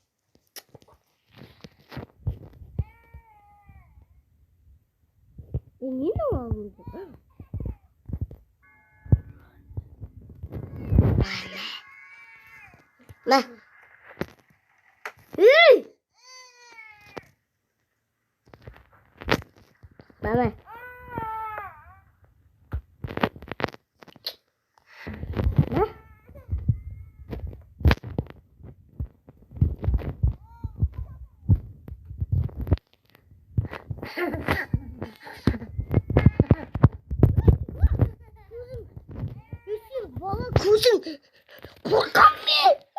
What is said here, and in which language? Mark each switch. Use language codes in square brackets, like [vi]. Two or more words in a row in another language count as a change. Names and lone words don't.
[kk] Не алынды? На. Ей! Мама. На. Бала көзің қорқам мен.